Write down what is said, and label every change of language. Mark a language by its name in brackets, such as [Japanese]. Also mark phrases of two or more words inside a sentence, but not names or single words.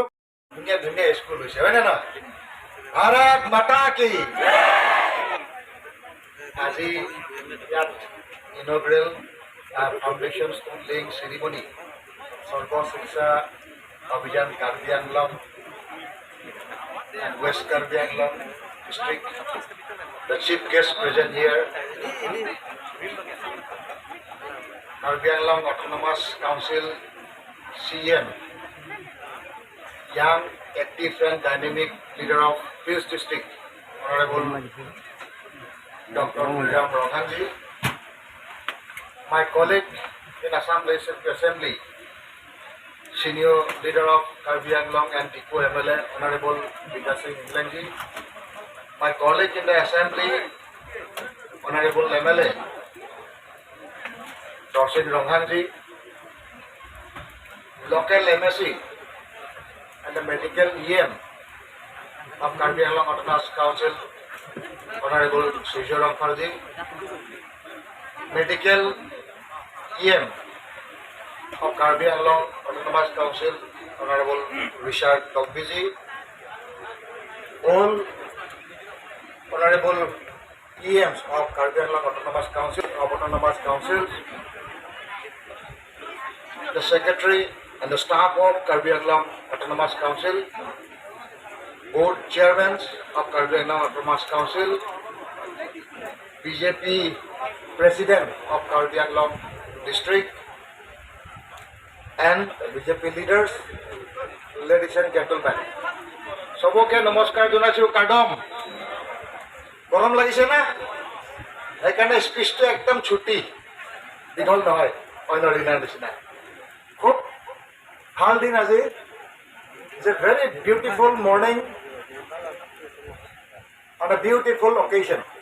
[Assamese] ধুনীয়া ধুনীয়া স্কুল হৈছে, হয়নে নহয়? [Hindi] भारत माता की। [Assamese] আজি ইয়াত [English] inaugural foundation stone laying ceremony সৰ্বশিক্ষা অভিযান কাৰ্বিআংলং and West Karbi Anglong district. The chief guest present here Karbi Anglong Autonomous Council CM, young, active and dynamic leader of Peace District, Honorable Dr. Ram Ranghanji, my colleague in Assam Legislative Assembly, senior leader of Karbi Anglong and Tikku MLA, Honorable Vikas Singh Englandji, my colleague in the Assembly, Honorable MLA, Dorsin Ranghanji, local MSc and the medical EM of Karbi Anglong Autonomous Council, Honorable Sujo Rangfarji, medical EM of Karbi Anglong Autonomous Council, Honorable Richard Togbiji, all Honorable EMs of Karbi Anglong Autonomous Councils, the Secretary and the staff of Karbi Anglong Autonomous Council, board chairmen of Karbi Anglong Autonomous Council, BJP President of Karbi Anglong District, and BJP leaders, ladies and gentlemen. [Assamese] সবকে নমস্কাৰ জনাইছু kadom. গৰম লাগিছে না সেইকাৰণে স্পীচটো একদম ছুটি দীঘল নহয় অন্য দিনাৰ নিচিনা খুব ভাল দিন আজি [English] it's a very beautiful morning on a beautiful occasion